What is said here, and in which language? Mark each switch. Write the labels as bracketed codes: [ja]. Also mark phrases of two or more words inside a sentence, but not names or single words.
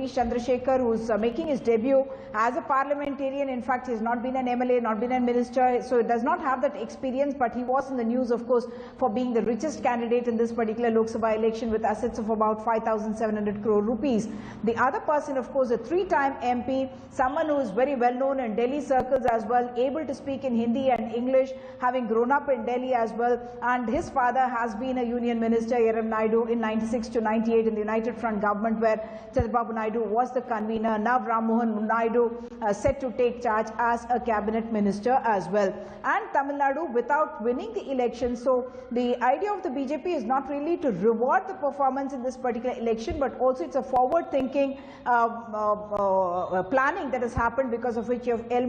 [en] Chandrasekhar, who's making his debut as a parliamentarian. In fact, he has not been an MLA, not been a minister, so he does not have that experience, but he was in the news, of course, for being the richest candidate in this particular Lok Sabha election with assets of about 5,700 crore rupees. The other person, of course, a three-time MP, someone who is very well known in Delhi circles as well, able to speak in Hindi and English, having grown up in Delhi as well, and his father has been a union minister, Yeram Naidu, in 96 to 98 in the United Front government, where Chandrababu Naidu was the convener. Now Ram Mohan Naidu set to take charge as a cabinet minister as well. And Tamil Nadu without winning the election. So the idea of the BJP is not really to reward the performance in this particular election, but also it's a forward-thinking planning that has happened, because of which you have L.